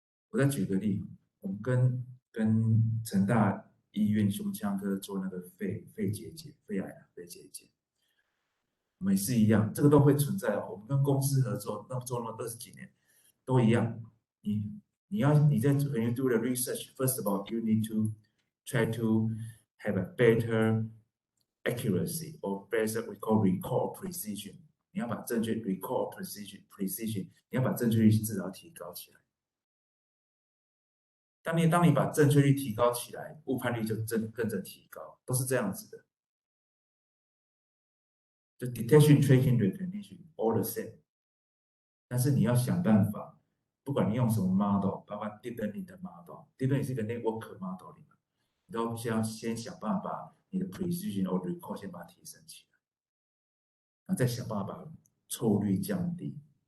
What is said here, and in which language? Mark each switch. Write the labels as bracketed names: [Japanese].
[Chinese] 我再举个例，我们跟成大医院胸腔科做那个肺结节、肺癌肺结节，我们也是一样，这个都会存在哦。我们跟公司合作，做了20几年，都一样。你在 [English] when you do the research, first of all, you need to try to have a better accuracy or better we call recall precision。 [Chinese] 你要把正确 recall precision， 你要把正确率至少提高起来。当你把正确率提高起来，误判率就跟着提高，都是这样子的。就 [English] detection, tracking, recognition all the same。 [Chinese] 但是你要想办法，不管你用什么 model， 包括 deep learning 的 model，deep learning 是一个 network model 里面，你都先想办法把你的 precision or recall 先把它提升起来，然后再想办法把错误率降低。